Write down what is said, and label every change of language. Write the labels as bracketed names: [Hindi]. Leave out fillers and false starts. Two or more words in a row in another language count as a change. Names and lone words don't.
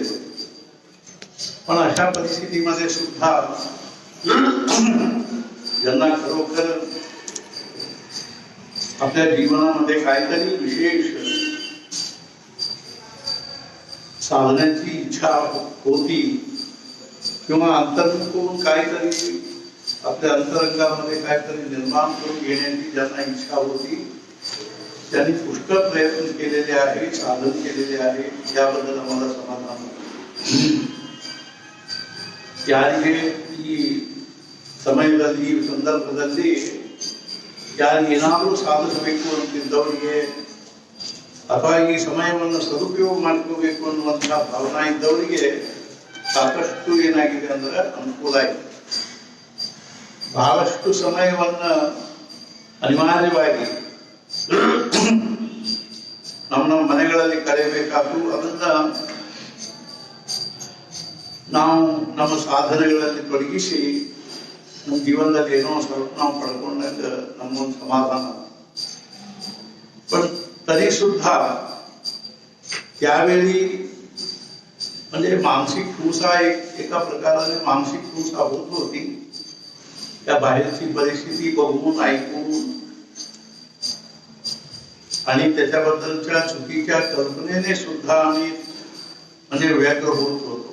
[Marathi] पण अशा परिस्थितीमध्ये सुद्धा ज्यांना खरोखर आपल्या जीवनामध्ये काहीतरी विशेष साधण्याची इच्छा होती किंवा अंतर्मुख काहीतरी आपल्या अंतरंगामध्ये काहीतरी निर्माण करून घेण्याची ज्यांना इच्छा होती त्यांनी पुष्कळ प्रयत्न केलेले आहे, साधन केलेले आहे. याबद्दल आम्हाला समाधान [Kannada] ಯಾರಿಗೆ ಈ ಸಮಯದಲ್ಲಿ ಈ ಸಂದರ್ಭದಲ್ಲಿ ಯಾರು ಏನಾದರೂ ಸಾಧಿಸಬೇಕು ಅಂತಿದ್ದವರಿಗೆ ಅಥವಾ ಈ ಸಮಯವನ್ನು ಸದುಪಯೋಗ ಮಾಡ್ಕೋಬೇಕು ಅನ್ನುವಂತಹ ಭಾವನಾ ಇದ್ದವರಿಗೆ ಸಾಕಷ್ಟು ಏನಾಗಿದೆ ಅಂದ್ರೆ ಅನುಕೂಲ ಆಗಿದೆ. ಬಹಳಷ್ಟು ಸಮಯವನ್ನ ಅನಿವಾರ್ಯವಾಗಿ ನಮ್ಮ ಮನೆಗಳಲ್ಲಿ ಕಳೆಯಬೇಕಾದ್ದು. ಅದನ್ನ ನಾವು ನಮ್ಮ ಸಾಧನೆಗಳಲ್ಲಿ ತೊಡಗಿಸಿ ನಮ್ಮ ಜೀವನದಲ್ಲಿ ಏನೋ ಸ್ವಲ್ಪ ನಾವು ಪಡ್ಕೊಂಡಾಗ ನಮ್ಮೊಂದು ಸಮಾಧಾನ. [Marathi] पण तरी सुद्धा त्यावेळी म्हणजे मानसिक ठुसा एका प्रकाराने मानसिक ठुसा होत होती. त्या बाहेरची परिस्थिती बघून ऐकून आणि त्याच्याबद्दलच्या चुकीच्या कल्पनेने सुद्धा आम्ही म्हणजे व्यग्र होत होतो.